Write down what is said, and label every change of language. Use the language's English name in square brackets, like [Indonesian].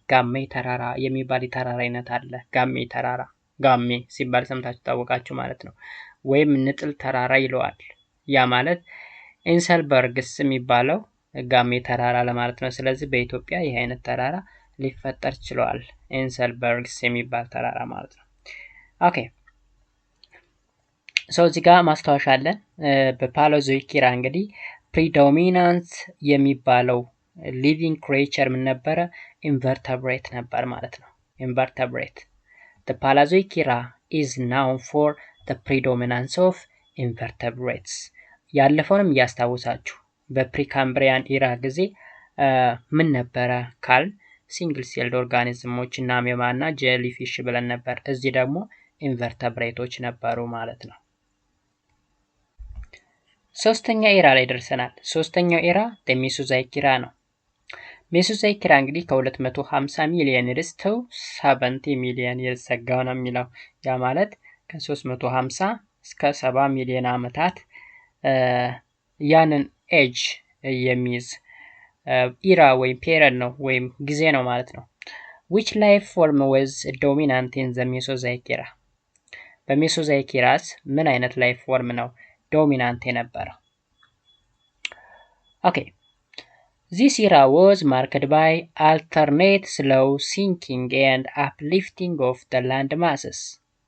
[Amharic] ጋሜ ተራራ የሚባል የተራራ አይነት አለ። ጋሜ ሲባል ሰምታችሁ ታወቃችሁ ማለት ነው። ወይም ንጥል ተራራ ይለዋል። ያ ማለት ኢንሰልበርግስ የሚባለው ጋሜ ተራራ ለማለት ነው። ስለዚህ በኢትዮጵያ ይህ አይነት ተራራ ሊፈጠር ችሏል። ኢንሰልበርግስ የሚባል ተራራ ማለት ነው። ኦኬ ሰው እዚህ ጋር ማስታወሻ አለን። በፓላዞይክ ኢራ እንግዲህ ፕሪዶሚናንት የሚባለው ሊቪንግ ክሬቸር ምን ነበረ? ኢንቨርተብሬት ነበር ማለት ነው። [English] ኢንቨርተብሬት the Paleozoic era is known for the predominance of invertebrates. [Amharic] ያለፈውንም እያስታወሳችሁ በፕሪካምብሪያን ኢራ ጊዜ ምን ነበረ ካል ሲንግል ሴልድ ኦርጋኒዝሞች እና አሜባ እና ጄሊፊሽ ብለን ነበር። እዚህ ደግሞ ኢንቨርተብሬቶች ነበሩ ማለት ነው። ሶስተኛ ኢራ ላይ ደርሰናል። ሶስተኛው ኢራ ሜሶዞይክ ኢራ ነው። ሜሶዞይክ ኢራ እንግዲህ ከ250 ሚሊዮን years to 70 ሚሊዮን years አጋው ነው የሚለው። ያ ማለት ከ350 እስከ 70 ሚሊዮን ዓመታት ያንን ኤጅ የሚይዝ ኢራ ወይም ፔሪድ ነው ወይም ጊዜ ነው ማለት ነው። [English] which life form was dominant in the Mesozoic era? [Amharic] በሜሶዞይክ ኢራስ ምን አይነት ላይፍ ፎርም ነው ዶሚናንት የነበረው? [English] ኦኬ this era was marked by alternate slow sinking and uplifting of the land masses.